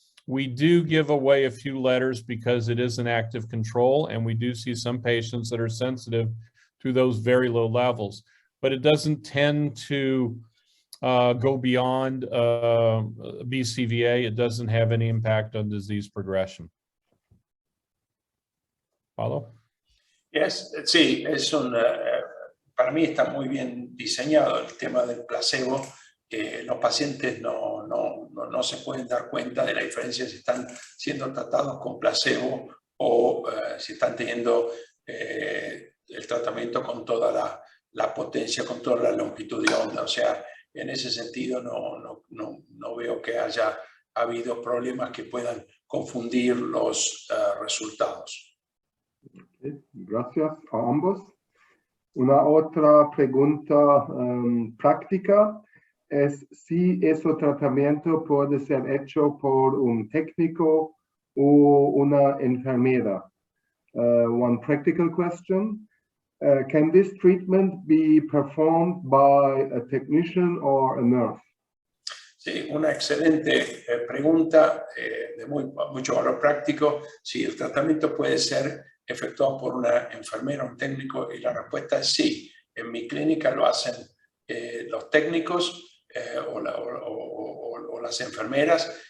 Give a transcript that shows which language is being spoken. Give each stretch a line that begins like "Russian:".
English: We do give away a few letters because it is an active control, and we do see some patients that are sensitive to those very low levels. But it doesn't tend to go beyond BCVA. It doesn't have any impact on disease progression. Paulo?
Spanish: Yes, sí, es para mí está muy bien diseñado el tema del placebo. Los pacientes no se pueden dar cuenta de la diferencia si están siendo tratados con placebo o si están teniendo el tratamiento con toda la potencia, con toda la longitud de onda. O sea, en ese sentido no veo que haya habido problemas que puedan confundir los resultados. Okay, gracias a ambos. Una otra pregunta práctica es si ese tratamiento puede ser hecho por un técnico o una enfermera.
English: One practical question. Can this treatment be performed by a technician or a nurse?
Spanish: Sí, una excelente pregunta de mucho valor práctico. Si el tratamiento puede ser efectuado por una enfermera o un técnico, y la respuesta es sí. En mi clínica lo hacen los técnicos o las enfermeras.